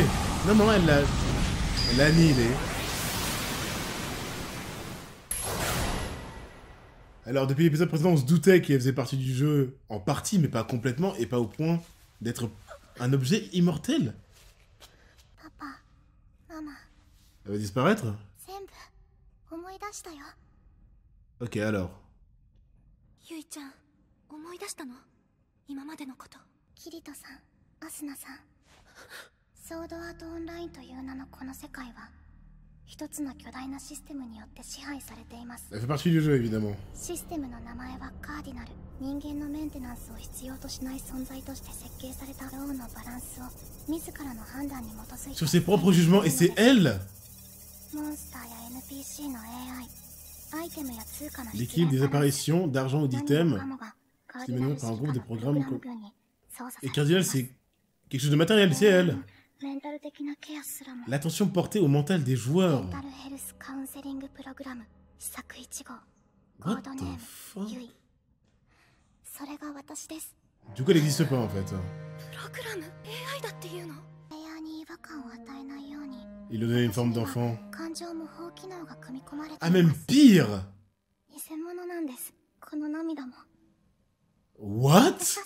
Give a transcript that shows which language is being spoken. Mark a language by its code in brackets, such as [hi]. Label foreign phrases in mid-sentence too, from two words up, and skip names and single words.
[fr] Non, non, elle l'a annihilé. Alors, depuis l'épisode précédent, on se doutait qu'elle faisait partie du jeu en partie, mais pas complètement, et pas au point d'être un objet immortel. Papa, maman. Elle va disparaître? [ja] 全部思い出したよ。 [fr] Ok, alors. [ja] ゆいちゃん、思い出したの？今までのこと。キリトさん、アスナさん。ソードアートオンラインという名のこの世界は、一つの巨大なシステムによって支配されています。 [fr] Elle fait partie du jeu, évidemment. [ja] システムの名前はカーディナル。人間のメンテナンスを必要としない存在として設計されたローのバランスを自らの判断に基づいて [fr] Sur ses propres jugements, et c'est elle! [ja] モンスターや NPC の AI、アイテムや通貨の [fr] L'équilibre des apparitions d'argent ou d'items stimulé par un groupe de programmes. Et Cardinal, c'est quelque chose de matériel, c'est elle. L'attention portée au mental des joueurs. [en] What the fuck? [fr] Du coup, elle n'existe pas en fait. Il lui a donné une forme d'enfant. Ah, même pire! What?